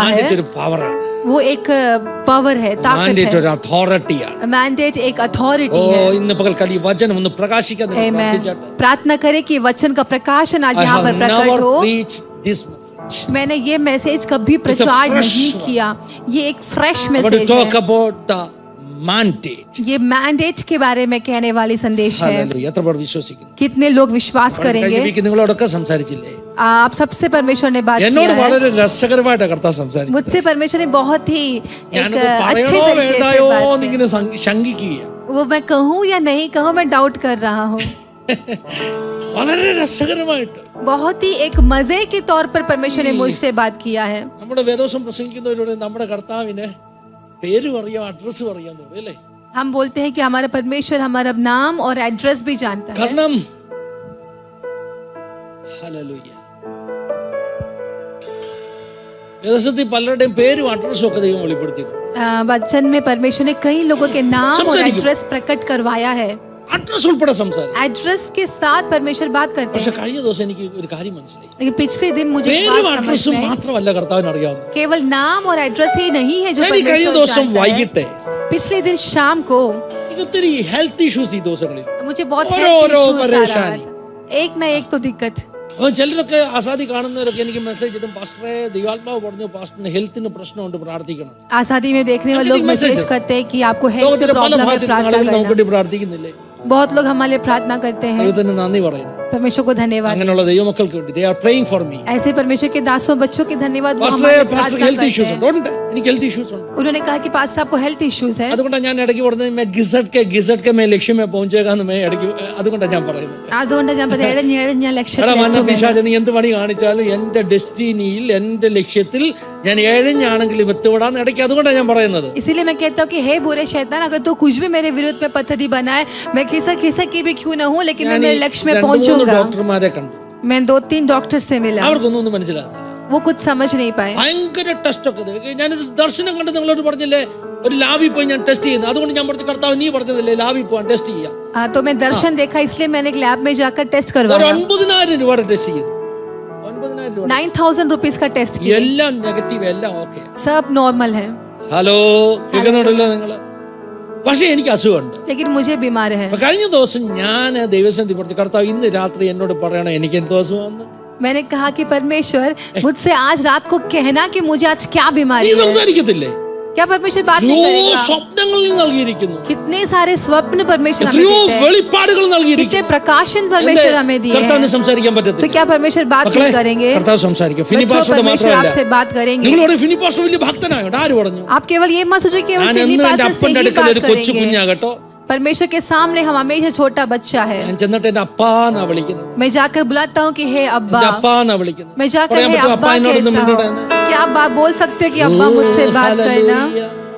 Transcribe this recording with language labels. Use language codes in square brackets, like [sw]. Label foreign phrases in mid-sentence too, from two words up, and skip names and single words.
[ml] മാൻഡേറ്റ് [hi] है? [ml] ഒരു പവറാണ്. [hi] वो एक पावर है, ताकत [ml] മാൻഡേറ്റ് [hi] है। [ml] ഒരു അതോറിറ്റിയാണ്. [hi] मैंडेट एक [ml] ഓ, [hi] अथॉरिटी है। [ml] ഇന്ന് പകൽക്കാലം ഈ വചനം ഒന്ന് പ്രകാശിക്കാൻ നിങ്ങൾ Amen। പ്രാർത്ഥിച്ചാട്ടെ. [hi] प्रार्थना करें कि वचन का प्रकाशन आज [en] I [hi] यहाँ पर [en] have [hi] प्रकट [en] never [hi] हो। [en] preached this message. [hi] मैंने ये मैसेज कभी प्रचार [en] fresh [hi] नहीं [en] one. [hi] किया। ये एक फ्रेश [en] I want to [hi] मैसेज [en] talk [hi] है। [en] about the mandate. [hi] ये मैंडेट के बारे में कहने वाली संदेश है। [ml] Hallelujah. എത്ര പേർ വിശ്വസിക്കുന്നു? [hi] कितने लोग विश्वास [ml] കഴിഞ്ഞ [hi] करेंगे? [ml] വീക്ക് നിങ്ങളോടൊക്കെ സംസാരിച്ചില്ലേ? [hi] आप सबसे परमेश्वर ने बात [ml] എന്നോട് [hi] किया है। [ml] വളരെ രസകരമായിട്ടാണ് കർത്താവ് സംസാരിച്ചത്. [hi] मुझसे परमेश्वर ने बहुत ही एक [ml] ഞാനത് [hi] अच्छे [ml] പറയണോ [hi] तरीके से [ml] വേണ്ടായോ [hi] बात की। [ml] എന്നിങ്ങനെ ശങ്കിക്കുക. [hi] वो मैं कहूँ या नहीं कहूँ, मैं डाउट कर रहा हूँ। [ml] വളരെ രസകരമായിട്ട് [hi] बहुत ही एक मजे के तौर पर परमेश्वर ने मुझसे बात किया है। [ml] നമ്മുടെ വേദോസം പ്രസംഗിക്കുന്നവരോട് നമ്മുടെ കർത്താവിന് പേരും അറിയാം, അഡ്രസ്സും അറിയാൻ തോന്നുന്നു അല്ലേ? [hi] हम बोलते हैं कि हमारा परमेश्वर हमारा नाम और एड्रेस भी जानता है। [ml] കാരണം ഹല്ലേലൂയ, വേദോസത്തിൽ പലരുടെയും പേരും അഡ്രസ്സും ഒക്കെ ദൈവം വെളിപ്പെടുത്തിയിട്ടുണ്ട്. [hi] वचन में परमेश्वर ने कई लोगों के नाम और संसारिक। एड्रेस प्रकट करवाया है। [ml] അഡ്രസ് ഉൾപ്പെടെ സംസാരിക്കും. [hi] एड्रेस के साथ परमेश्वर बात करते [ml] പക്ഷെ [hi] हैं। [ml] കഴിഞ്ഞ ദിവസം എനിക്ക് ഒരു കാര്യം മനസ്സിലായി. [hi] लेकिन पिछले दिन मुझे एक [ml] പേരും [hi] बात समझ [ml] അഡ്രസ്സും [hi] में आई। [ml] മാത്രമല്ല കർത്താവിന് അറിയാവുന്നത്. [hi] केवल नाम और एड्रेस ही नहीं है जो [ml] ഞാൻ ഈ കഴിഞ്ഞ [hi] परमेश्वर [ml] ദിവസം [hi] जानता है। [ml] വൈകിട്ട് [hi] पिछले दिन शाम को [ml] എനിക്ക് ഒത്തിരി [en] health issues [ml] ഈ ദിവസങ്ങളിൽ. [hi] मुझे बहुत [ml] ഓരോ [hi] health [ml] ഓരോ [hi] issues आ रहा [ml] പരേശാനി. [hi] था। एक ना एक तो दिक्कत। [ml] അപ്പോൾ ചിലരൊക്കെ ആസാദി കാണുന്നവരൊക്കെ എനിക്ക് മെസ്സേജ് ഇടും, പാസ്റ്ററെ ദൈവാത്മാവ് പറഞ്ഞു പാസ്റ്ററിന് ഹെൽത്തിന് പ്രശ്നമുണ്ട്, പ്രാർത്ഥിക്കണം. [hi] आजादी में देखने वाले लोग messages. मैसेज करते हैं कि आपको हेल्थ [ml] ലോകത്തിന്റെ പല [hi] प्रॉब्लम है, [ml] ഭാഗത്തും [hi] प्रार्थना [ml] ആളുകൾ നമുക്ക് [hi] करना। [ml] വേണ്ടി പ്രാർത്ഥിക്കുന്നില്ലേ? [hi] बहुत लोग हमारे लिए प्रार्थना करते हैं। [ml] ദൈവത്തിന് നന്ദി പറയുന്നു. [hi] परमेश्वर को धन्यवाद। [ml] അങ്ങനെയുള്ള ദൈവമക്കൾക്ക് വേണ്ടി [en] they are praying for me. [hi] ऐसे परमेश्वर के दासों बच्चों के धन्यवाद। वो [ml] പാസ്റ്ററെ [hi] हमारे लिए [ml] പാസ്റ്റർ [hi] प्रार्थना [ml] ഹെൽത്ത് [hi] करते [ml] ഇഷ്യൂസ് [hi] हैं। [ml] ഉണ്ട്. എനിക്ക് [en] health issues [ml] ഉണ്ട്. [hi] उन्होंने कहा कि पास्टर आपको [en] health issues [hi] है। [ml] അതുകൊണ്ടാണ് ഞാൻ ഇടയ്ക്ക് പറഞ്ഞത് [hi] मैं घिसट के मैं लक्ष्य में पहुंचेगाന്ന് [ml] मैं ഇടയ്ക്ക് അതുകൊണ്ടാണ് ഞാൻ പറയുന്നത്. അതുകൊണ്ട് ഞാൻ ഞാൻ ലക്ഷ്യത്തിൽ എടാ മന്ന എത്തുമെന്ന്. പിശാച് നീ എന്ത് പണി കാണിച്ചാലും എന്റെ ഡെസ്റ്റിനിയിൽ എന്റെ ലക്ഷ്യത്തിൽ ഞാൻ എഴഞ്ഞാണെങ്കിലും എത്തുവിടാന്ന് ഇടയ്ക്ക് അതുകൊണ്ടാണ് ഞാൻ പറയുന്നത്. [hi] इसीलिए मैं कहता हूँ कि हे बुरे शैतान, अगर तू कुछ भी मेरे विरुद्ध में पद्धति बनाए, मैं खिसक की भी क्यों ना हूँ, लेकिन मैं मेरे लक्ष्य में 2-3 पहुंचूंगा। [ml] ഡോക്ടർമാരെ കണ്ടു. [hi] मैं 2-3 डॉक्टर से मिला, [ml] അവർക്കൊന്നും ഒന്നും മനസ്സിലാകുന്നില്ല. [hi] वो कुछ समझ नहीं पाए। [ml] ഭയങ്കര ടെസ്റ്റ് ഒക്കെ. ഞാനൊരു ദർശനം കണ്ട് നിങ്ങളോട് പറഞ്ഞില്ലേ, ഒരു ലാബിൽ പോയി ഞാൻ ടെസ്റ്റ് ചെയ്യുന്നു. അതുകൊണ്ട് ഞാൻ പറഞ്ഞു കർത്താവ് നീ പറഞ്ഞതല്ലേ ലാബിൽ പോകാൻ ടെസ്റ്റ് ചെയ്യാം. [hi] तो मैं दर्शन देखा, इसलिए मैंने एक लैब में जाकर टेस्ट [ml] ഒരു [hi] करवाया। [ml] 9,000 രൂപയുടെ ടെസ്റ്റ് ചെയ്തു. 9,000 രൂപ. [hi] 9,000 रुपीज का टेस्ट किया। [ml] എല്ലാം നെഗറ്റീവ്, എല്ലാം ഓക്കെ. [hi] सब नॉर्मल है, [ml] ഹലോ, കേൾക്കുന്നുണ്ടല്ലോ നിങ്ങള്? പക്ഷെ എനിക്ക് അസുഖമുണ്ട്. [hi] लेकिन मुझे बीमार है। [ml] അപ്പൊ കഴിഞ്ഞ ദിവസം ഞാൻ ദൈവസന്നിധി പറഞ്ഞു കർത്താവ് ഇന്ന് രാത്രി എന്നോട് പറയണം എനിക്ക് എന്തോ അസുഖമെന്ന്. [hi] मैंने कहा कि परमेश्वर मुझसे आज रात को कहना कि मुझे आज क्या [ml] നീ [hi] बीमारी है। [ml] സംസാരിക്കത്തില്ലേ? [hi] क्या परमेश्वर बात नहीं [ml] എത്രയോ [hi] करेगा? [ml] സ്വപ്നങ്ങൾ നീ നൽകിയിരിക്കുന്നു, [hi] कितने सारे स्वप्न परमेश्वर हमें [ml] എത്രയോ [hi] देते हैं, [ml] വെളിപ്പാടുകൾ [hi] कितने [ml] നൽകിയിരിക്കുന്നു. [hi] प्रकाशन परमेश्वर हमें दिए [ml] കർത്താവിന് [hi] हैं। [ml] സംസാരിക്കാൻ [hi] तो [ml] പറ്റത്തില്ല. [hi] क्या परमेश्वर बात [ml] മക്കളെ, [hi] नहीं करेंगे? [ml] കർത്താവ് സംസാരിക്കും. ഫിനി [hi] बच्चों, [ml] പാസ്റ്ററുടെ [hi] परमेश्वर [ml] മാത്രമല്ല, [hi] आपसे बात करेंगे। [ml] നിങ്ങളോട് ഫിനി പാസ്റ്റർ വലിയ ഭക്തനായോണ്ട് ആര് പറഞ്ഞു? [hi] आप केवल ये मत सोचो कि [ml] ഞാൻ [hi] फिनी [ml] എന്നും എന്റെ [hi] पास्टर से [ml] അപ്പന്റെ [hi] ही [ml] അടുക്കൽ [hi] बात [ml] ഒരു കൊച്ചു [hi] करेंगे। [ml] കുഞ്ഞാകട്ടോ. [hi] परमेश्वर के सामने हम हमेशा छोटा बच्चा है। [ml] ഞാൻ ചെന്നിട്ട് എന്റെ അപ്പാന്നാ വിളിക്കുന്നത്. [hi] मैं जाकर बुलाता हूँ कि हे अब्बा। [ml] എന്റെ അപ്പാന്നാ വിളിക്കുന്നത്. [hi] मैं जाकर [ml] പറയാൻ [hi] हे [ml] പറ്റുമോ [hi] अब्बा [ml] അപ്പാ എന്നോടൊന്നും [hi] कहता [ml] മിണ്ടൂടാന്ന്? [hi] हूँ। क्या आप बात बोल सकते हो कि अब्बा मुझसे बात करना? [ml] ഹല്ലേലൂയ.